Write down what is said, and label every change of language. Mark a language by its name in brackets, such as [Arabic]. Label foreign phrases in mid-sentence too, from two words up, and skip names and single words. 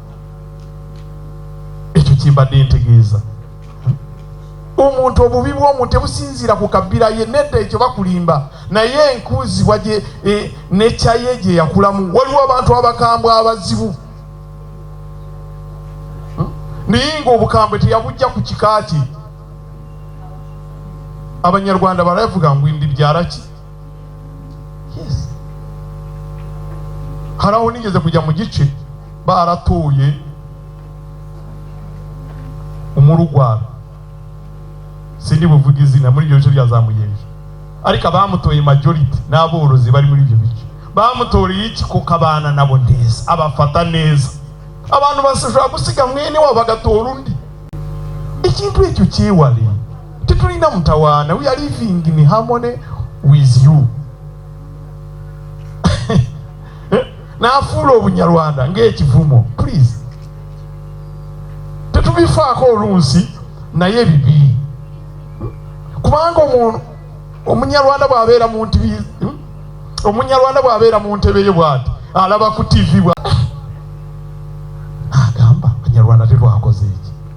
[Ganda] Ekyo kimbadde ntegeeza. Omuntu obubi bw'omuntu tebusinziira ku kabbira ye, nedda ekyo bakulimba naye enkuuzibwa nekyaye gye yakulamu. Waliwo abantu abakambwe abazibu naye ng'obukambwe teyabujja ku kika kye. [Kinyarwanda] Abanyarwanda baravuga ngu ndi byara ki? [English] Yes. [Kinyarwanda] Haraho nigeze kujya mu gice baratuye umurugwaro, sindi buvuga izina muri ibyo bice byazamuyeje, ariko abamutoye majority n'aborozi bari muri ibyo bice bamutoreye iki ko kabana nabo neza, abafata neza. Abantu basashobora gusiga mwene wabo bagatora undi. [Ganda] Ikintu ekyo kyewale, tetulina mutawana. [English] We are living in harmony with you. [Ganda] Nafuula obunyarwanda ng'ekivumo, please. Tetubifaako olunsi naye bibi. Kubanga omunyarwanda bw'abeera mu ntibi, omunyarwanda bw'abeera mu ntebe ye bw'ati alaba ku TV bwa agamba abanyarwanda tetwakoze eki.